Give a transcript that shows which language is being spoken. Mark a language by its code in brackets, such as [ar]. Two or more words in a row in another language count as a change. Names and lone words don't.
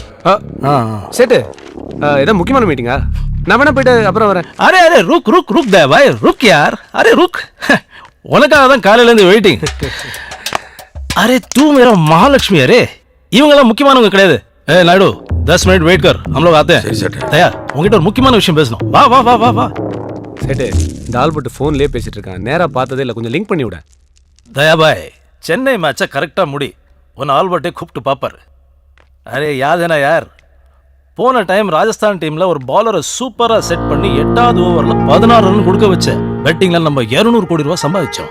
[ta] சேட்டு ஏதோ முக்கியமான மீட்டிங்கா? நான் வேணா போயிட்டு அப்புறம் வரேன். [hi] अरे अरे रुक रुक रुक दे भाई, रुक यार. अरे रुक, [ta] உனக்காக தான் காலையில இருந்து வெயிட்டிங். [hi] अरे तू मेरा महालक्ष्मी. [ta] அரே இவங்கெல்லாம் முக்கியமானவங்க கிடையாது. [hi] ஏ நாயுடு 10 मिनट वेट कर, हम लोग आते हैं. [ta] தயார், உங்ககிட்ட ஒரு முக்கியமான விஷயம் பேசணும். வா வா வா வா வா. சேட்டு இந்த ஆல்பர்ட் ஃபோன்லேயே பேசிட்டு இருக்கான், நேரா பார்த்ததே இல்லை, கொஞ்சம் லிங்க் பண்ணி விட. தயா பாய், சென்னை மேட்சை கரெக்டா முடி, உன் ஆல்பர்ட்டை கூப்பிட்டு பாப்பார். [hi] अरे याद है ना यार, [ta] போன டைம் ராஜஸ்தான் டீம்ல ஒரு பாலரை சூப்பரா செட் பண்ணி 8வது ஓவர்ல 16 ரன் கொடுக்க வச்ச பெட்டிங்ல நம்ம 200 கோடி ரூபாய் சம்பாதிச்சோம்.